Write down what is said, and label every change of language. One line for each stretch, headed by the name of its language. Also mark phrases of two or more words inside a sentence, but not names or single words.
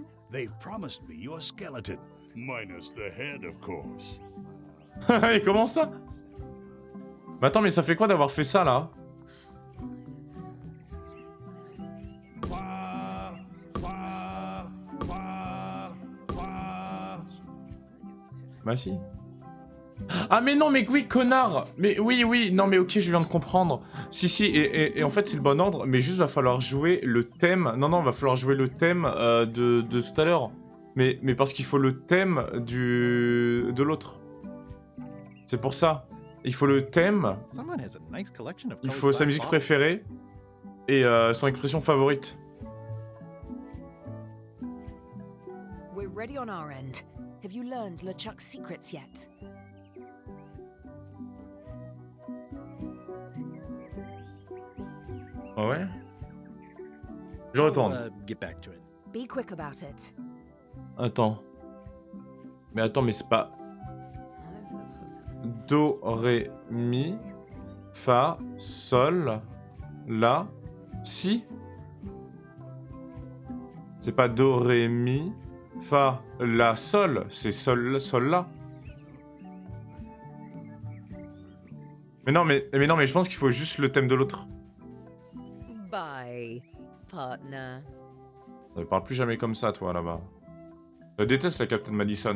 English: They've promised me your skeleton, minus the head, of course.
French: Et comment ça? Mais attends, mais ça fait quoi d'avoir fait ça là? Bah si. Ah mais non, mais oui, connard. Mais oui, non mais ok, je viens de comprendre. Si, et en fait c'est le bon ordre, mais juste va falloir jouer le thème. Non, va falloir jouer le thème de tout à l'heure. Mais parce qu'il faut le thème de l'autre. C'est pour ça. Il faut le thème. Il faut sa musique préférée. Et son expression favorite.
English: We're ready on our end. Have you learned LeChuck's secrets yet?
French: Ah ouais? Je retourne.
English: Get back to it. Be quick about it.
French: Attends. Mais c'est pas... Do, ré, mi, fa, sol, la, si. C'est pas do, ré, mi, fa, la, sol. C'est sol, la. Mais non, mais je pense qu'il faut juste le thème de l'autre.
English: Bye, partner.
French: Ne parle plus jamais comme ça, toi, là-bas. Je déteste la Captain Madison.